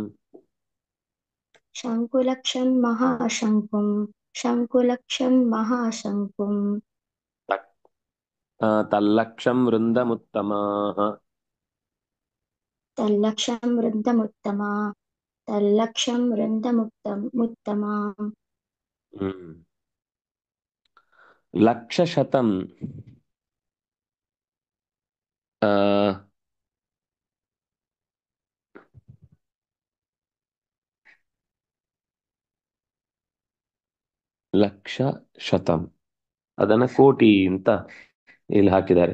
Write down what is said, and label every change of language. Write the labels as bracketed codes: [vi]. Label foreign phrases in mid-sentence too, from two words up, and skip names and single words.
[sa] शङ्कुलक्षं महाशङ्कुं शङ्कुलक्षं महाशङ्कुं ತಲ್ಲಕ್ಷಂ ವೃಂದಮುತ್ತಮಾಃ तल्लक्षं वृन्दमुत्तमा तल्लक्षं वृन्दमुत्तमा ಹ್ಮ್. [kn] ಲಕ್ಷಶತಂ ಆ, [sa] ಲಕ್ಷ ಶತಂ [kn] ಅದನ್ನ ಕೋಟಿ ಅಂತ ಇಲ್ಲಿ ಹಾಕಿದ್ದಾರೆ.